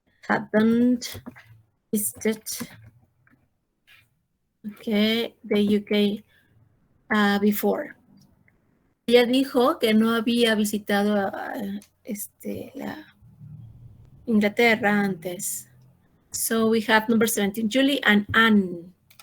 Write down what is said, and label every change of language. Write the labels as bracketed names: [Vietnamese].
[English] hadn't visited, okay, the UK before. [Spanish] Ella dijo que no había visitado la Inglaterra antes. [English] So we have number 17, Julie and Anne.